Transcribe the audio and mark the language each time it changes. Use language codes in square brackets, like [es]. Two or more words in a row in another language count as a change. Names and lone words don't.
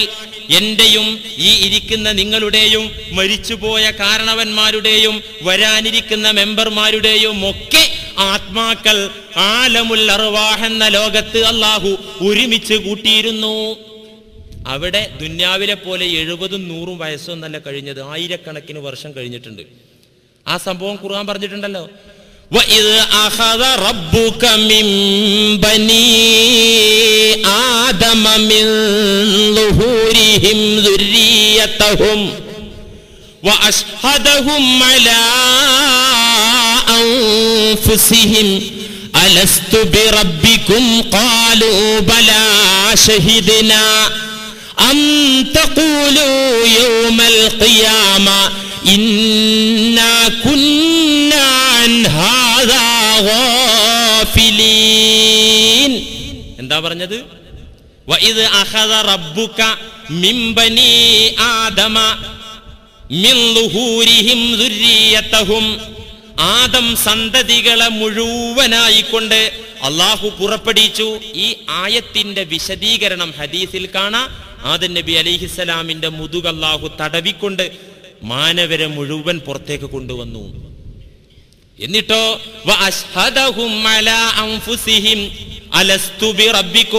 [ml] എന്റെയും ഈ ഇരിക്കുന്ന നിങ്ങളുടെയും മരിച്ചുപോയ കാരണവന്മാരുടെയും വരാനിരിക്കുന്ന മെമ്പർമാരുടെയും ഒക്കെ ആത്മാക്കൾ [ar] عالم الأرواح [ml] എന്ന ലോകത്ത് അല്ലാഹു ഒരുമിച്ച് കൂട്ടിയിരുന്നു. അവിടെ ദുന്യാവിലെ പോലെ 70 100 വയസ്സൊന്നല്ല കഴിഞ്ഞത്, ആയിരക്കണക്കിന് വർഷം കഴിഞ്ഞിട്ടുണ്ട്. ആ സംഭവം ഖുർആൻ പറഞ്ഞിട്ടുണ്ടല്ലോ. [ar] وَإِذْ أَخَذَ رَبُّكَ مِنْ بَنِي آدَمَ مِنْ ظُهُورِهِمْ ذُرِّيَّتَهُمْ وَأَشْهَدَهُمْ عَلَى أَنْفُسِهِمْ أَلَسْتُ بِرَبِّكُمْ قَالُوا بَلَى شَهِدْنَا أَنْ تَقُولُوا يَوْمَ الْقِيَامَةِ إِنَّا كُنَّا عَنْ هَذَا غَافِلِينَ. [ml] എന്താ പറഞ്ഞത്? [ar] وَإِذْ أَخَذَ رَبُّكَ مِنْ بَنِي آدَمَ مِنْ ظُهُورِهِمْ ذُرِّيَّتَهُمْ. [ml] ആദം സന്തതികളെ മുഴുവനായിക്കൊണ്ട് അള്ളാഹു പുറപ്പെടുവിച്ചു. ഈ ആയത്തിന്റെ വിശദീകരണം ഹദീസിൽ കാണാം. ആദം നബി അലൈഹിസ്സലാമിന്റെ മുതുക് അള്ളാഹു തടവിക്കൊണ്ട് മാനവരെ മുഴുവൻ പുറത്തേക്ക് കൊണ്ടുവന്നു. [ar] എന്നിട്ടോ وأشهدهم على أنفسهم ألست بربكم.